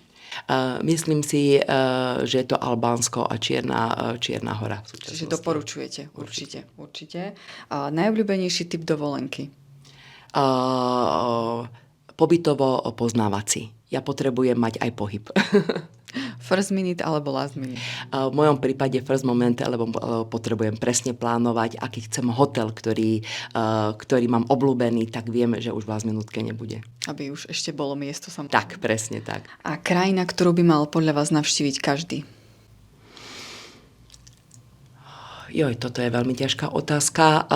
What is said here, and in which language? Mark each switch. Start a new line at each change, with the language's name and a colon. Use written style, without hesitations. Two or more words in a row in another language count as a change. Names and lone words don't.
Slovak: Myslím si, že je to Albánsko a Čierna hora. Čiže doporučujete, určite. Najobľúbenejší typ dovolenky? Pobytovo-poznávací. Ja potrebujem mať aj pohyb.
English: First minute
Slovak: alebo
English: last minute?
Slovak: V mojom prípade
English: first moment,
Slovak: lebo potrebujem presne plánovať, a keď chcem hotel, ktorý mám obľúbený, tak viem, že už v last minútke nebude. Aby už ešte bolo miesto samozrejme. Tak, presne tak. A krajina, ktorú by mal podľa vás navštíviť každý? Toto je veľmi ťažká otázka.